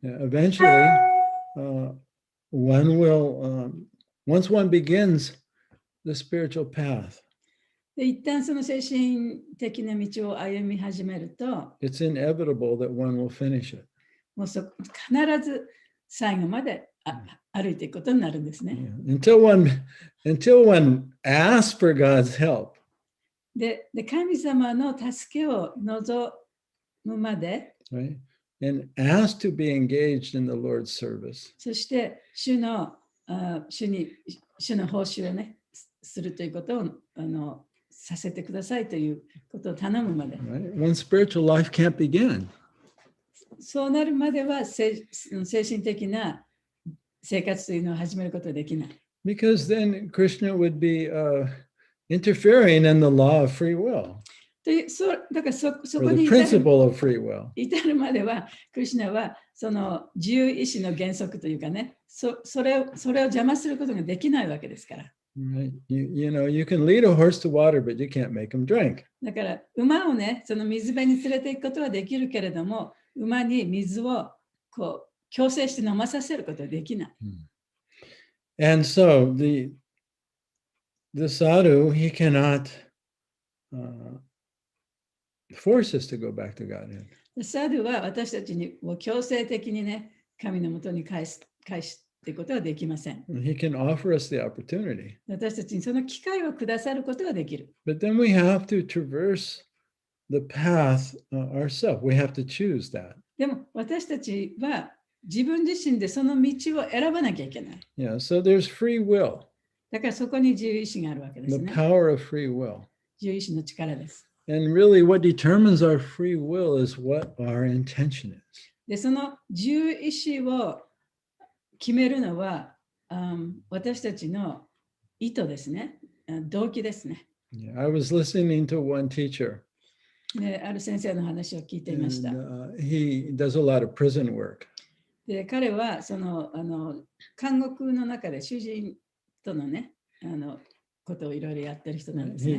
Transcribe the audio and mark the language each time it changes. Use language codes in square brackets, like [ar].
[en] Eventually, one will, once one begins the spiritual path, [ja] で一旦その精神的な道を歩み始めると、 [en] it's inevitable that one will finish it. [ja] もう必ず最後まで歩いていくことになるんですね。 [en] Until one asks for God's help. [ja] で神様の助けを望むまで、 [en] Right? And ask to be engaged in the Lord's service. [ja] そして主の報酬をね、するということをさせてくださいということを頼むまで。 [en] Right? One's spiritual life can't begin. [ja] そうなるまでは精神的な生活というのを始めることはできない。 [en] Because then Krishna would be interfering in the law of free will. [ja] だからそこ [en] Or [ja] に [en] the principle of free will. [ja] 至るまでは、クリシュナはその自由意志の原則というかね、それを邪魔することができないわけですから。 [en] Right? You know, you can lead a horse to water, but you can't make him drink. [ja] だから馬をね、その水辺に連れていくことはできるけれども、馬に水をこう強制して飲まさせることはできない。 [en] And so the sadhu, he cannot force us to go back to Godhead. [ja] サドゥは私たちに強制的にね、神のもとに返すってことはできません。 [en] He can offer us the opportunity. [ja] 私たちにその機会をくださることはできる。 [en] But then we have to traverse the path ourselves. We have to choose that. [ja] でも私たちは自分自身でその道を選ばなきゃいけない。 [en] Yeah, so there's free will. [ja] だからそこに自由意志があるわけです [en] The [ja] ね。 [en] power of free will. [ja] 自由意志の力です。 [en] And really what determines our free will is what our intention is. [ja] で、その自由意志を決めるのは、私たちの意図ですね。動機ですね。 [en] Yeah, I was listening to one teacher. [ja] で、ある先生の話を聞いていました。 [en] And, he does a lot of prison work. [ja] で、彼はその監獄の中で囚人とのね、ことをいろいろやってる人なんですね。